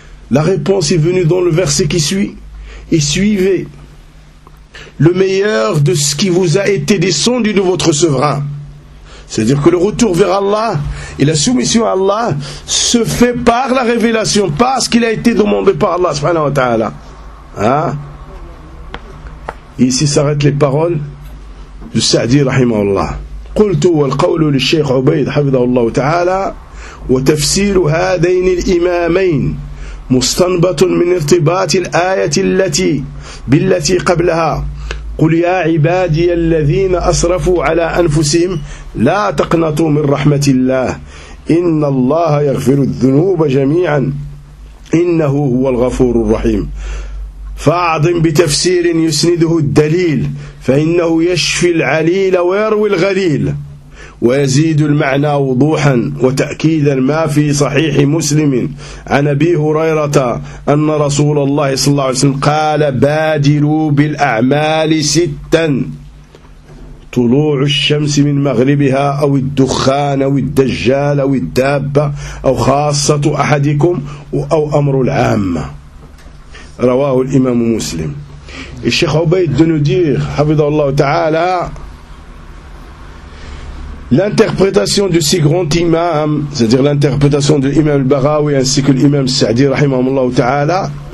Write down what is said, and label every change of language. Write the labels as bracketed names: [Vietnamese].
[French] La réponse est venue dans le verset qui suit. Et suivez le meilleur de ce qui vous a été descendu de votre souverain. C'est-à-dire que le retour vers Allah et la soumission à Allah se fait par la révélation, parce qu'il a été demandé par Allah subhanahu wa ta'ala. Hein? ici s'arrêtent les paroles du Sa'di rahimahullah. [Arabic] قلت والقول للشيخ عبيد حفظه الله تعالى وتفسير هذين الإمامين مستنبط من ارتباط الآية التي بالتي قبلها قل يا عبادي الذين أسرفوا على أنفسهم لا تقنطوا من رحمة الله إن الله يغفر الذنوب جميعا إنه هو الغفور الرحيم فأعظم بتفسير يسنده الدليل فإنه يشفي العليل ويروي الغليل ويزيد المعنى وضوحا وتأكيدا ما في صحيح مسلم عن أبي هريرة أن رسول الله صلى الله عليه وسلم قال بادروا بالأعمال ستا طلوع الشمس من مغربها أو الدخان أو الدجال أو الدابة أو خاصة أحدكم أو أمر العامة رواه الإمام مسلم. [French] الشيخ عبيد de nous dire, [Arabic] حفظه الله تعالى, [French] l'interprétation de ces grands imams, c'est-à-dire l'interprétation de l'imam al-Baghawi ainsi que l'imam al-Sa'di rahimahullah ta'ala,